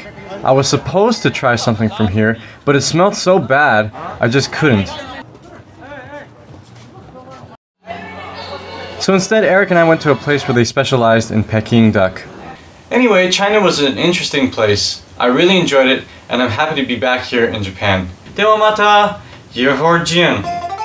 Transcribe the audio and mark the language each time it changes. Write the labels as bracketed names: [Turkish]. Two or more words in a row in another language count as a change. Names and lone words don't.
[English] I was supposed to try something from here, but it smelled so bad, I just couldn't. So instead, Eric and I went to a place where they specialized in Peking duck. Anyway, China was an interesting place. I really enjoyed it, and I'm happy to be back here in Japan. [Japanese] ではまた、 [Chinese] 一会儿见。